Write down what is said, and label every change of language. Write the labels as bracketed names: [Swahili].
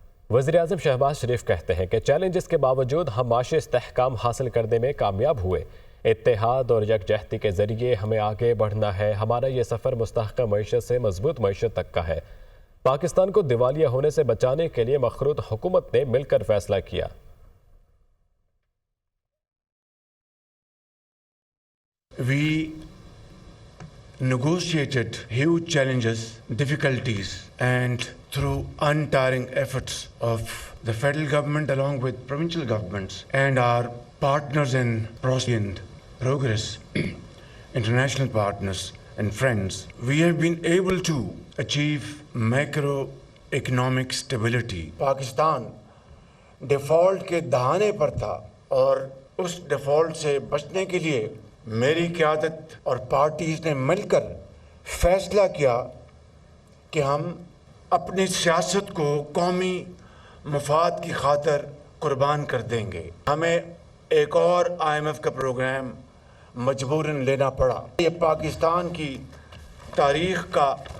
[Urdu] وزیراعظم شہباز شریف کہتے ہیں کہ چیلنجز کے باوجود ہم معاشی استحکام حاصل کرنے میں کامیاب ہوئے اتحاد اور یکجہتی کے ذریعے ہمیں آگے بڑھنا ہے ہمارا یہ سفر مستحکم معیشت سے مضبوط معیشت تک کا ہے پاکستان کو دیوالیہ ہونے سے بچانے کے لیے مخروط حکومت نے مل کر فیصلہ کیا [English] We negotiated huge challenges, difficulties, and through untiring efforts of the federal government along with provincial governments and our partners in progress, international partners and friends, we have been able to achieve macroeconomic stability. [Urdu] Pakistan default کے دہانے پر تھا اور اس default سے بچنے کے لیے میری قیادت اور پارٹیز نے مل کر فیصلہ کیا کہ ہم اپنی سیاست کو قومی مفاد کی خاطر قربان کر دیں گے ہمیں ایک اور IMF کا پروگرام مجبوراً لینا پڑا یہ پاکستان کی تاریخ کا